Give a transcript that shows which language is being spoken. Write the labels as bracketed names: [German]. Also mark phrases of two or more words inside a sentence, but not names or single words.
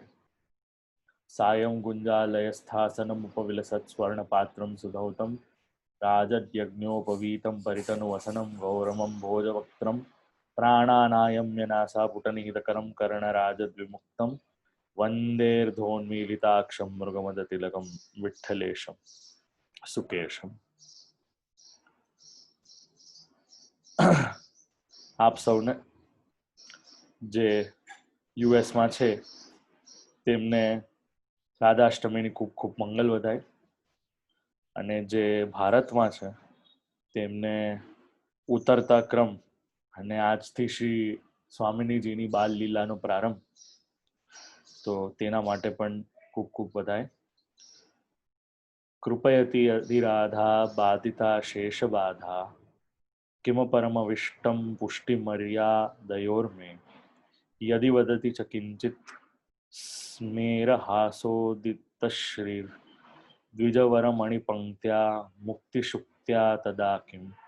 [Sanskrit] सायं गुञ्जालयस्थासनमुपविलसत् स्वर्णपात्रं सुधौतं राजद्यज्ञोपवीतं परितनुवसनं गौरमं भोजवक्त्रं प्राणानायम्य नासापुटनिहितकरं कर्णराजद्विमुक्तं वन्देर्धोन्मीलिताक्षं मृगमदतिलकं विठ्ठलेशं सुकेशम। [Gujarati] આપ સૌને જે યુએસમાં છે તેમને રાધાષ્ટમીની ખૂબ ખૂબ મંગલ વધાય અને જે ભારતમાં છે તેમને ઉતરતા ક્રમ અને આજથી શ્રી સ્વામિનીજીની બાલ લીલાનો પ્રારંભ, તો તેના માટે પણ ખૂબ ખૂબ વધાય. [Sanskrit] कृपयति अधिराधा बाधिता शेषबाधा किम परमविष्टम पुष्टिमर्यादयोर्मे यदि वदति च किंचित स्मेरहासोदितश्रीर द्विजवरमणिपंक्त्या मुक्तिशुक्त्या तदा किम